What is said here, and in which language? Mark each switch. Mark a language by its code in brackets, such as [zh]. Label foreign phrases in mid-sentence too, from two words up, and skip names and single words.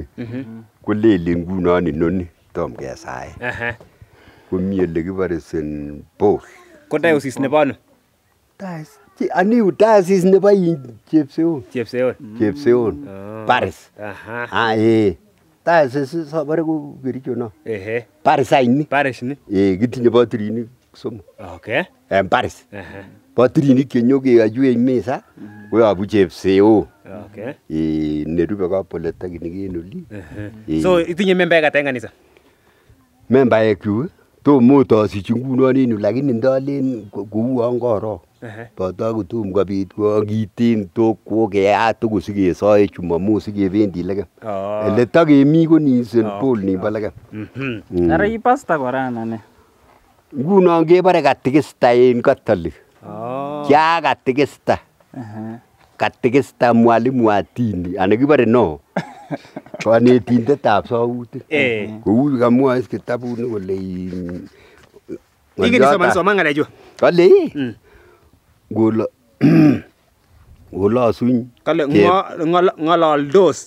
[kln] Kolele ngunon inoni tom kesae. Komi ele kibore St. Paul. Ko diocese nebo ano? Aniu diocese nebo Chepseon. Chepseon. Paris. Diocese sabare ko Kericho no. Paris aini. Paris ni. Kitinye patrinik somok. Okay. Paris. Patrinik chenyoke ajue mesa koyobu Chepseon. Okay. Nerube ka polytechnic en oli. So itinye member ata en kanisa? Member kyuk tomo tosich ngunon en yu lakini ndolen kouon korok. Boto kotom kobit kongiten tokwo keyat tugul sikesoe Jumamos sikebendi lekem. Ele tokemi ko ni St. Paul nimbo lekem. Ara i pastor kora anan? Ngunon kebore katikista en Catholic. Kia katikista. Katikista [sw] mwalimu wa dini [kln] ana kibore no. Kanetindetab sautik. Kou kamwoe kitabuni kole Ikini soman ngalechu. Kale Golosuny. Kale ng'ololdos.